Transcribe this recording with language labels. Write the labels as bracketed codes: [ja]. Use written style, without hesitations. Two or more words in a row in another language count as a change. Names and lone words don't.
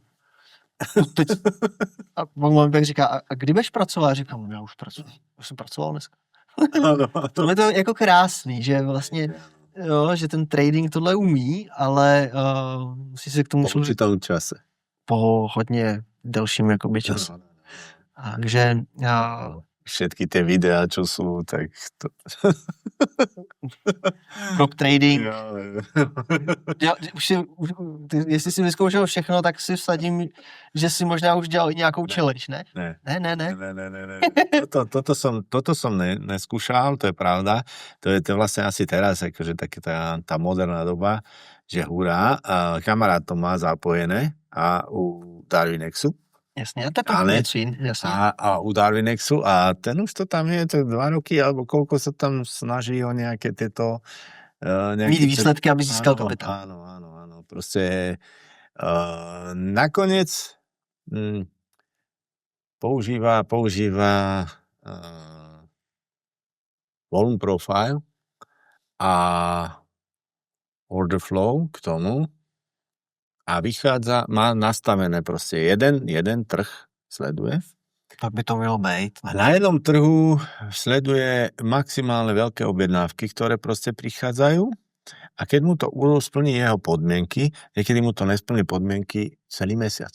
[cs] Teď, a mám pak říká, a kdy budeš pracovat? Říkám, já už pracuji, už jsem pracoval dneska. To je to jako krásný, že vlastně, jo, že ten trading tohle umí, ale musí se k tomu [sk] po určitom čase. [cs] Po hodně delším jakoby času. [sk] Takže všetky tie videá, čo sú, tak to... [en] Prop trading. [cs] Jestli si vyzkoušel všechno, tak si vsadím, že si možná už dělal nějakou challenge, ne? Ne. [sk] Toto som neskúšal, to je pravda. To je vlastne asi teraz, akože taká tá moderná doba, že hurá, kamarát to má zapojené a u Darwinexu. [cs] Jasně, a to je něco jiného. [sk] A u Darwinexu a ten už to tam je, to 2 roky, alebo koľko sa tam snaží o nejaké tieto... [cs] Mít výsledky, aby získal kapitál. [sk] Áno. Proste nakoniec používa [en] volume profile [sk] a [en] order flow [sk] k tomu, a vychádza, má nastavené proste jeden trh sleduje. [cs] Tak by to mělo být. [sk] A na jednom trhu sleduje maximálne veľké objednávky, ktoré proste prichádzajú a keď mu to splní jeho podmienky, niekedy mu to nesplní podmienky celý mesiac.